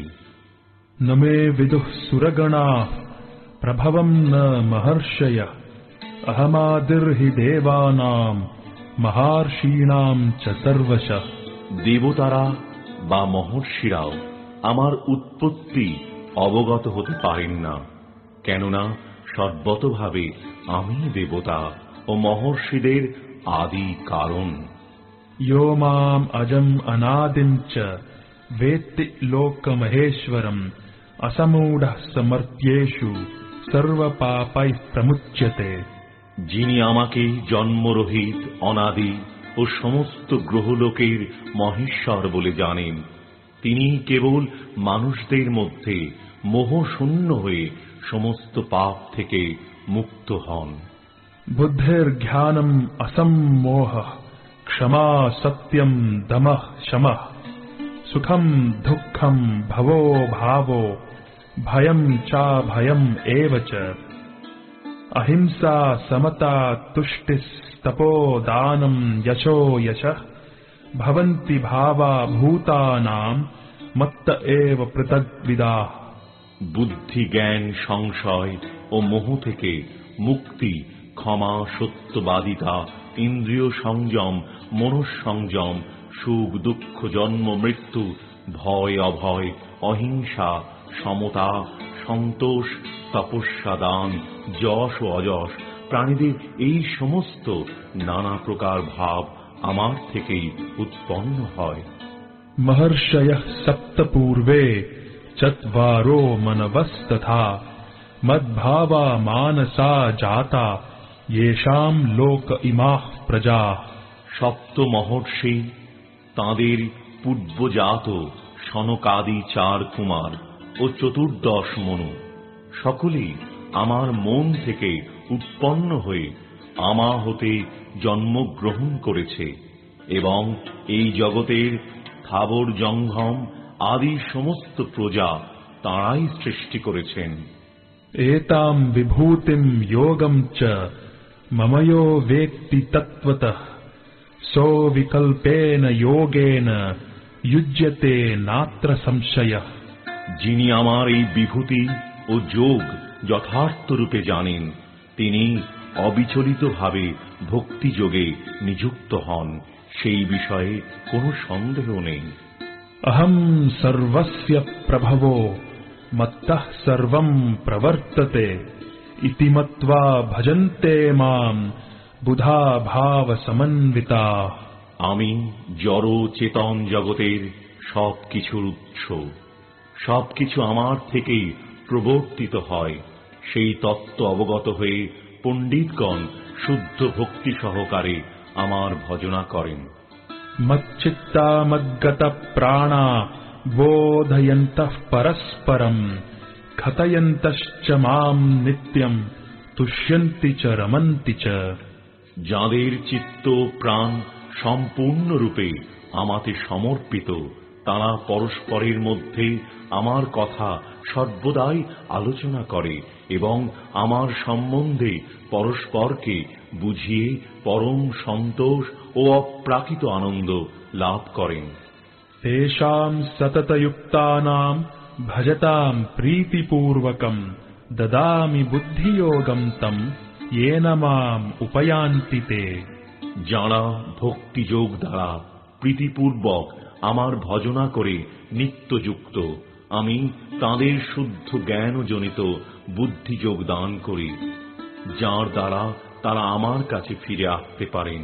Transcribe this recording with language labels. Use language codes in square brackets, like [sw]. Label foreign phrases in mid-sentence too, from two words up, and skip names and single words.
[sa] ন মে বিদুঃ সুরগণাঃ প্রভবং ন মহর্ষয়ঃ অহমাদির্হি দেবানাং মহর্ষীণাং চ সর্বশঃ। [bn] দেবতারা বা মহর্ষিরাও আমার উৎপত্তি অবগত হতে পারেন না, কেননা সর্বতভাবে আমি দেবতা ও মহর্ষিদের আদি কারণ। [sa] यो माम् अजम् अनादिम् च वेत्ति लोकमहेश्वरम् असमूढः समर्थ्येषु सर्वपापैः प्रमुच्यते। [bn] যিনি আমাকে জন্মরহিত, অনাদি ও সমস্ত গ্রহলোকের মহেশ্বর বলে জানেন, তিনি কেবল মানুষদের মধ্যে মোহশূন্য হয়ে সমস্ত পাপ থেকে মুক্ত হন। [sa] बुद्धिर्ज्ञानम् असम्मोहः क्षमा सत्यम् दमः शमः सुखम् दुःखम् भवो भावो भयम् चाभयम् एव च अहिंसा समता तुष्टिस्तपो दानम् यशो यशः भवन्ति भावा भूतानाम् मत्त एव पृथग्विदाः। [bn] বুদ্ধি, জ্ঞান, সংশয় ও মোহ থেকে মুক্তি, ক্ষমা, সত্যবাদিতা, ইন্দ্রিয় সংযম, মনঃসংযম, সুখ দুঃখ, জন্ম মৃত্যু, ভয় অভয়, অহিংসা, সমতা, সন্তোষ, তপস্যা, দান, যশ ও অযশ, প্রাণীদের এই সমস্ত নানা প্রকার ভাব আমার থেকেই উৎপন্ন হয়। [sa] महर्षयः सप्त पूर्वे चत्वारो मनवस्तथा मद्भावा मानसा जाता येषाम् लोक इमाः प्रजाः। [bn] সপ্ত মহর্ষি, তাঁদের পূর্বজাত সনকাদি 4 কুমার ও 14 মনু, সকলেই আমার মন থেকে উৎপন্ন হয়ে আমা হতে জন্মগ্রহণ করেছে এবং এই জগতের স্থাবর জঙ্গম আদি সমস্ত প্রজা তাঁরাই সৃষ্টি করেছেন। [sa] एताम् विभूतिम् योगम् च ममयो वेत्ति तत्त्वतः सो विकल्पेन योगेन युज्यते नात्र संशयः। [bn] যিনি আমার এই বিভূতি ও যোগ যথার্থ রূপে জানেন, তিনি অবিচলিতভাবে ভক্তিযোগে নিযুক্ত হন, সেই বিষয়ে কোনো সন্দেহ নেই। [sa] अहम् सर्वस्य प्रभवो मत्तः सर्वम् प्रवर्तते इति मत्वा भजन्ते माम् बुधा भाव समन्विताः। [bn] আমি জড় চেতন জগতের সবকিছুর উৎস, সবকিছু আমার থেকেই প্রবর্তিত হয়, সেই তত্ত্ব অবগত হয়ে পণ্ডিতগণ শুদ্ধ ভক্তি সহকারে আমার ভজনা করেন। [sa] मच्चित्ता मद्गत प्राणा बोधयन्तः परस्परम् खतयन्तश्च माम् नित्यम् तुष्यन्ति च रमन्ति च। [bn] যাঁদের চিত্ত প্রাণ সম্পূর্ণরূপে আমাতে সমর্পিত, তাঁরা পরস্পরের মধ্যে আমার কথা সর্বদাই আলোচনা করে এবং আমার সম্বন্ধে পরস্পরকে বুঝিয়ে পরম সন্তোষ ও অপ্রাকৃত আনন্দ লাভ করেন। [sa] तेषाम् सततयुक्तानाम् भजताम् प्रीतिपूर्वकम् দদামি বুদ্ধিযোগম তম येन মাম উপয়ান্তি তে। [bn] যাঁরা ভক্তিযোগ দ্বারা প্রীতিপূর্বক আমার ভজনা করে নিত্যযুক্ত, আমি তাঁদের শুদ্ধ জ্ঞানজনিত বুদ্ধিযোগ দান করি, যার দ্বারা তারা আমার কাছে ফিরে আসতে পারেন।